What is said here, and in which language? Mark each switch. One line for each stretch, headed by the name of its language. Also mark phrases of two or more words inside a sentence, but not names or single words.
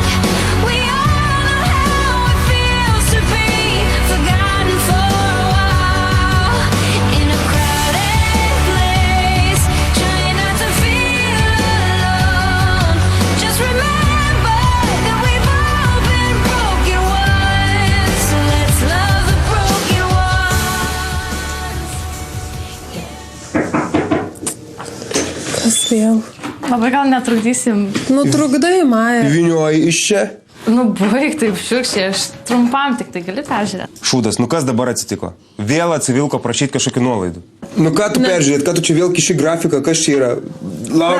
English: We all know how it feels to be forgotten for a while, in a crowded place, trying not to feel alone. Just remember that we've all been broken once, so let's love the broken ones.
Lithuanian: Kas vėl? Labai gal netrukdysim. Nu, trukdai, Maja. Vinioji iš čia. Nu, baig taip šiukščiai, aš trumpam tik tai gali peržiūrėti. Šūdas, nu kas dabar atsitiko? Vėl atsivilko prašyti kažkokių nuolaidų. Nu ką tu peržiūrėt, ką tu čia vėl kiši grafiką, kas čia yra? Laura